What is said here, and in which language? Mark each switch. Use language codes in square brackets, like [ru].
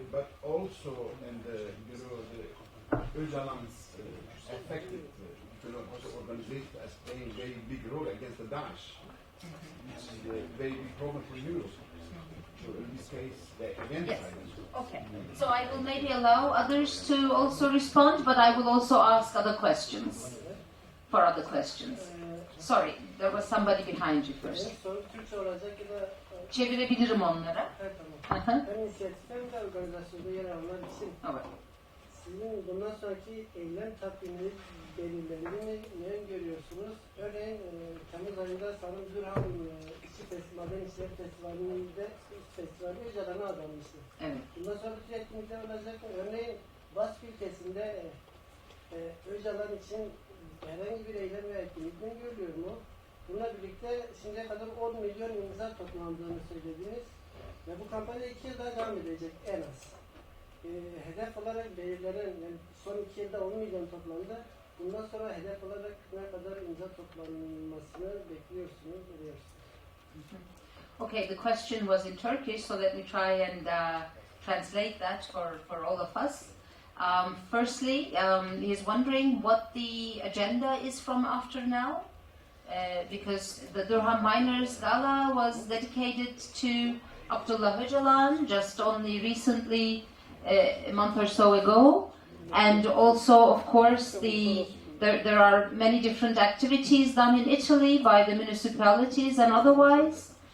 [en] But also, and the Öcalan's affected organization as playing a very big role against the Daesh, which is a very big problem for Europe. So in this case, the against Yes. Ireland. Okay. So I will maybe allow others to also respond, but I will also ask other questions. For other questions. Sorry, there was somebody behind you first. [tr] Soru Türkçe olacak ya da Çevirebilirim onlara. evet, Hı tamam. hı. Ben inisiyatiften de organizasyonda yer alanlar için Evet. sizin bundan sonraki eylem takvimini belirlendi mi? Ne görüyorsunuz? Örneğin Temmuz ayında sanırım Durham Maden İşleri Festivali'nde festivali Öcalan'a adanmıştı. Evet. Bundan sonra bir etkinlikler olacak mı? Örneğin Bask ülkesinde Öcalan için herhangi bir eylem veya etkinlik mi görülüyor mu? Bununla birlikte şimdiye kadar 10 milyon imza toplandığını söylediniz ve bu kampanya 2 yıl daha devam edecek en az. Hedef olarak belirlenen, yani son 2 yılda 10 milyon toplandı. Bundan sonra hedef olarak ne kadar imza toplanmasını bekliyorsunuz, veriyorsunuz? [en] Okay, the question was in Turkish, so let me try and translate that for all of us. Firstly, he's wondering what the agenda is from after now, because the Durham Miners Gala was dedicated to Abdullah Öcalan just only recently, a month or so ago, and also, of course, there are many different activities done in Italy by the municipalities and otherwise.